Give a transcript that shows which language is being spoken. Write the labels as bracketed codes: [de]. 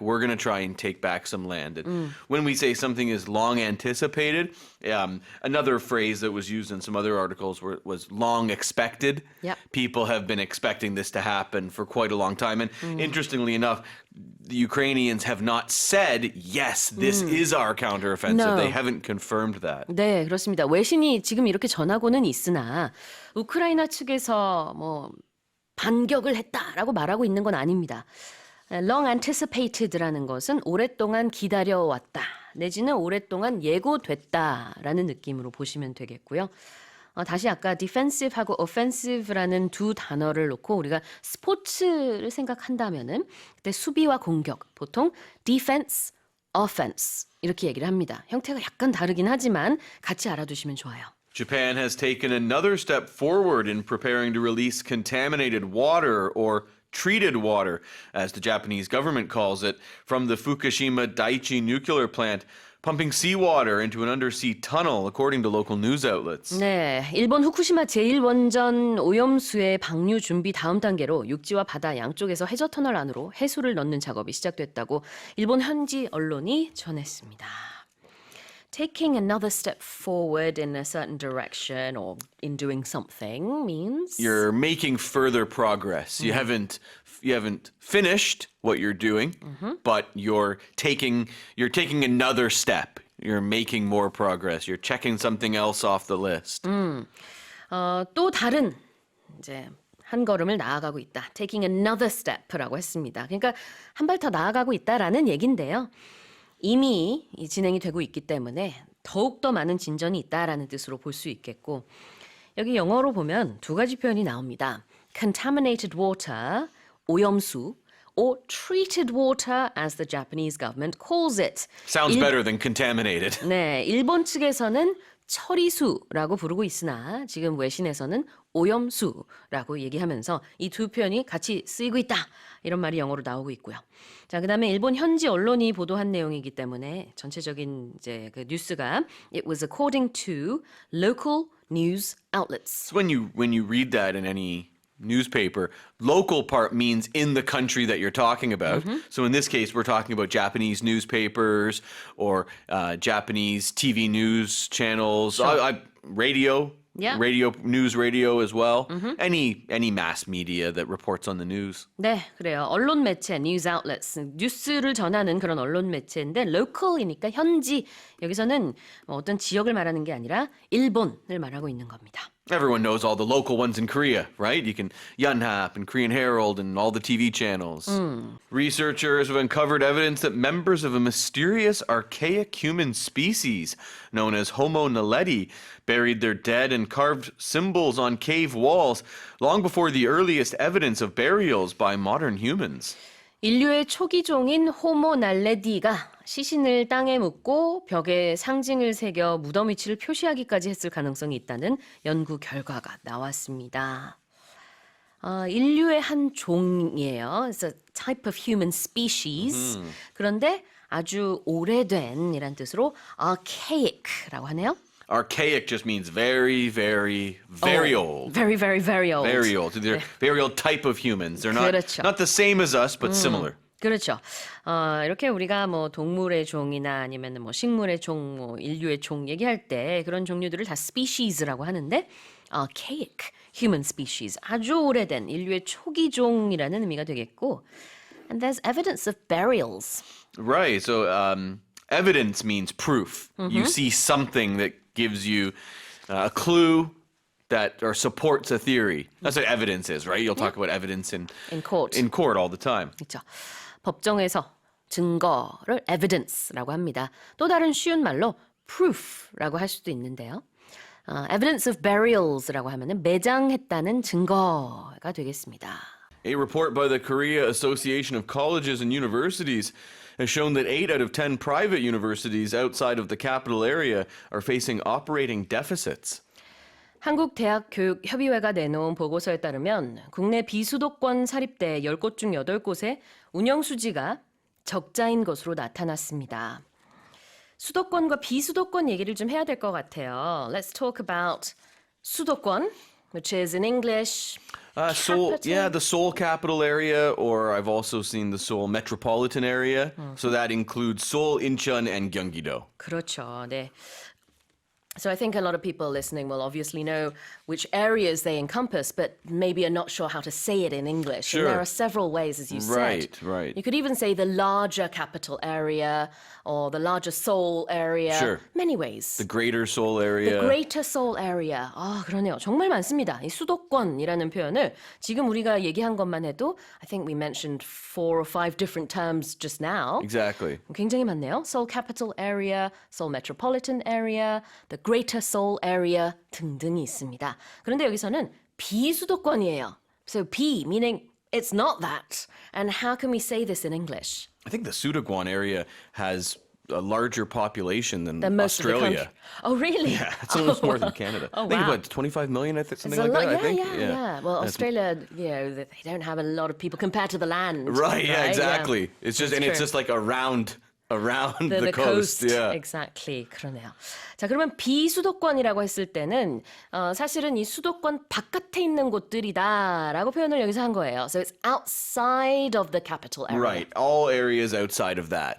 [en] We're going to try and take back some land. And when we say something is long anticipated, another phrase that was used in some other articles was long expected. Yep. People have been expecting this to happen for quite a long time. And interestingly enough, the Ukrainians have not said, yes, this is our counteroffensive. No. They haven't confirmed that. [ko] 네, 그렇습니다. 외신이 지금 이렇게 전하고는 있으나 우크라이나 측에서 뭐 반격을 했다라고 말하고 있는 건 아닙니다. Long antecipated라는 것은 오랫동안 기다려왔다 내지는 오랫동안 예고됐다라는 느낌으로 보시면 되겠고요. 다시 아까 defensive하고 offensive라는 두 단어를 놓고 우리가 스포츠를 생각한다면은 그때 수비와 공격, 보통 defense, offense 이렇게 얘기를 합니다. 형태가 약간 다르긴 하지만 같이 알아두시면 좋아요. [en] Japan has taken another step forward in preparing to release contaminated water or treated water, as the Japanese government calls it, from the Fukushima Daiichi nuclear plant. Pumping seawater into an undersea tunnel, according to local news outlets. [ko] 네, 일본 후쿠시마 제1원전 오염수의 방류 준비 다음 단계로 육지와 바다 양쪽에서 해저 터널 안으로 해수를 넣는 작업이 시작됐다고 일본 현지 언론이 전했습니다. [en] Taking another step forward in a certain direction or in doing something means You're making further progress. You haven't finished what you're doing, but you're taking another step. You're making more progress. You're checking something else off the list. [ko] 또 다른 이제 한 걸음을 나아가고 있다. Taking another step라고 했습니다. 그러니까 한 발 더 나아가고 있다라는 얘긴데요. 이미 진행이 되고 있기 때문에 더욱더 많은 진전이 있다라는 뜻으로 볼 수 있겠고 여기 영어로 보면 두 가지 표현이 나옵니다. [en] Contaminated water, 오염수, or treated water as the Japanese government calls it. Sounds better than contaminated. [ko] 네, 일본 측에서는 처리수라고 부르고 있으나 지금 외신에서는 오염수라고 얘기하면서 이 두 표현이 같이 쓰이고 있다. 이런 말이 영어로 나오고 있고요. 자, 그다음에 일본 현지 언론이 보도한 내용이기 때문에 전체적인 이제 그 뉴스가 [en] It was according to local news outlets. So when you read that in any newspaper, local part means in the country that you're talking about. So in this case, we're talking about Japanese newspapers or Japanese TV news channels, radio. Yeah. Radio as well. Any mass media that reports on the news. [ko] 네, 그래요. 언론 매체, news outlets, 뉴스를 전하는 그런 언론 매체인데 local이니까 현지. 여기서는 어떤 지역을 말하는 게 아니라 일본을 말하고 있는 겁니다. [en] Everyone knows all the local ones in Korea, right? You can Yonhap and Korean Herald and all the TV channels. Researchers have uncovered evidence that members of a mysterious archaic human species known as Homo naledi buried their dead and carved symbols on cave walls long before the earliest evidence of burials by modern humans. [ko] 인류의 초기종인 호모 날레디가 시신을 땅에 묻고 벽에 상징을 새겨 무덤 위치를 표시하기까지 했을 가능성이 있다는 연구 결과가 나왔습니다. 인류의 한 종이에요. [en] It's a type of human species. [ko] 그런데 아주 오래된이란 뜻으로 archaic라고 하네요. [en] Archaic just means very, very, very old. Very, very, very old. Very old. They're very old type of humans. They're [ko] 그렇죠. [en] not the same as us, but similar. [ko] 그렇죠. 이렇게 우리가 뭐 동물의 종이나 아니면 뭐 식물의 종, 뭐 인류의 종 얘기할 때 그런 종류들을 다 species라고 하는데 archaic, human species, 아주 오래된 인류의 초기 종이라는 의미가 되겠고 [en] and there's evidence of burials. Right. So evidence means proof. You see something that gives you a clue that or supports a theory. That's what evidence is, right? You'll talk about evidence in court. in court all the time. [ko] 그렇죠. 법정에서 증거를 evidence라고 합니다. 또 다른 쉬운 말로 proof라고 할 수도 있는데요. evidence of burials라고 하면은 매장했다는 증거가 되겠습니다. [en] A report by the Korea Association of Colleges and Universities has shown that 8 out of 10 private universities outside of the capital area are facing operating deficits. [ko] 한국대학교육협의회가 내놓은 보고서에 따르면 국내 비수도권 사립대 10곳 중 8곳의 운영수지가 적자인 것으로 나타났습니다. 수도권과 비수도권 얘기를 좀 해야 될 것 같아요. [en] Let's talk about 수도권, which is in English. Seoul, yeah, the Seoul capital area, or I've also seen the Seoul metropolitan area. So that includes Seoul, Incheon, and Gyeonggi-do. [ko] 그렇죠. 네. [en] So I think a lot of people listening will obviously know which areas they encompass, but maybe are not sure how to say it in English. Sure. And there are several ways, as you said. Right. You could even say the larger capital area or the larger Seoul area. Sure. Many ways. The greater Seoul area. The greater Seoul area. [ko] 그러네요. 정말 많습니다. 이 수도권이라는 표현을 지금 우리가 얘기한 것만 해도 [en] I think we mentioned 4 or 5 different terms just now. Exactly. [ko] 굉장히 많네요. [en] Seoul capital area, Seoul metropolitan area, the greater Seoul area [ko] 등등이 있습니다. 그런데 여기서는 비수도권이에요. [en] So B meaning it's not that. And how can we say this in English? I think the Sudakwon area has a larger population than most of the Australia. country. Oh, really? Yeah, it's almost more than Canada. Oh, I think wow. about 25 million, I think, something It's a like lot, that. I think. Yeah. Well, Australia, they don't have a lot of people compared to the land. Right. Yeah. right? Exactly. Yeah. It's just That's it's true. just like around the coast. Yeah. Exactly. [ko] 그러네요. 자, 그러면 비수도권이라고 했을 때는 사실은 이 수도권 바깥에 있는 곳들이다라고 표현을 여기서 한 거예요. [en] So it's outside of the capital area. Right. All areas outside of that.